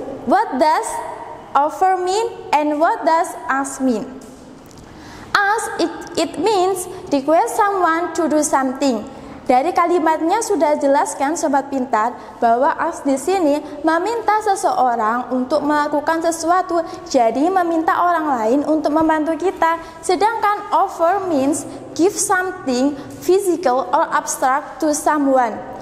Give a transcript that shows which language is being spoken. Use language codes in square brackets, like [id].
[en] What does offer mean and what does ask mean? Ask it means request someone to do something. [id] Dari kalimatnya sudah jelaskan sobat pintar bahwa ask di sini meminta seseorang untuk melakukan sesuatu, jadi meminta orang lain untuk membantu kita. Sedangkan [en] offer means give something physical or abstract to someone.